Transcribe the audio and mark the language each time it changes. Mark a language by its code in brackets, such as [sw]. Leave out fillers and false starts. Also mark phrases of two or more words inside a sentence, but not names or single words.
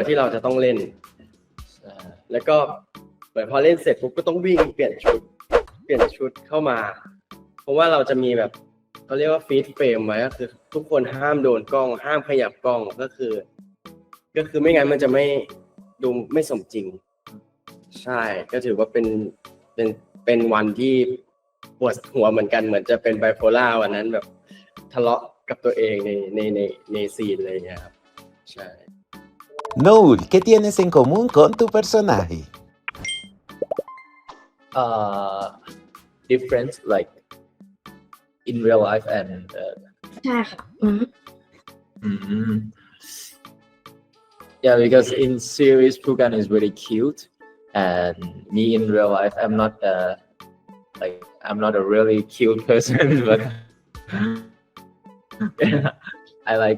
[th] ที่เราจะต้องเล่นแล้วก็เหมือนพอเล่นเสร็จปุ๊บก็ต้องวิ่งเปลี่ยนชุดเข้ามาเพราะว่าเราจะมีแบบเขาเรียกว่าฟีดเฟรมไว้ก็คือทุกคนห้ามโดนกล้องห้ามขยับกล้องก็คือไม่งั้นมันจะดูไม่สมจริง ใช่ก็ถือว่าเป็นวันที่ปวดหัวเหมือนกันเหมือนจะเป็นไบโพล่าวันนั้นแบบทะเลาะกับตัวเองในซีนอะไรอย่างเงี้ยครับใช่ [es] Noel, ¿qué tienes en común con tu personaje? [en] Different like in real life and [th] ใช่ค่ะ [en] yeah, because in series Pugan is really cute, and me in real life I'm not a really cute person, but I like